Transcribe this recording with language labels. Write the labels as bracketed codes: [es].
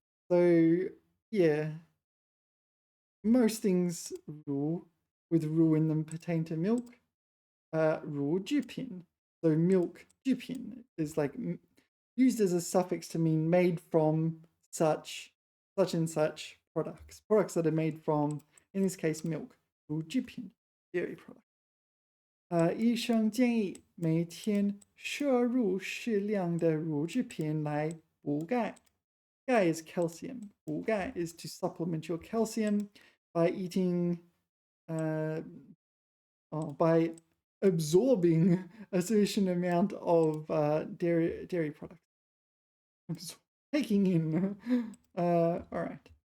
[en] So yeah, most things 乳 with 乳 in them pertain to milk. 乳制品, so milk 制品 is like used as a suffix to mean made from such and such products that are made from, in this case, milk. 乳制品, dairy product. [zh] 医生建议每天摄入适量的乳制品来补钙. [en] Gai is calcium. 补钙 is to supplement your calcium by eating, by absorbing a sufficient amount of dairy products. Taking in. All right.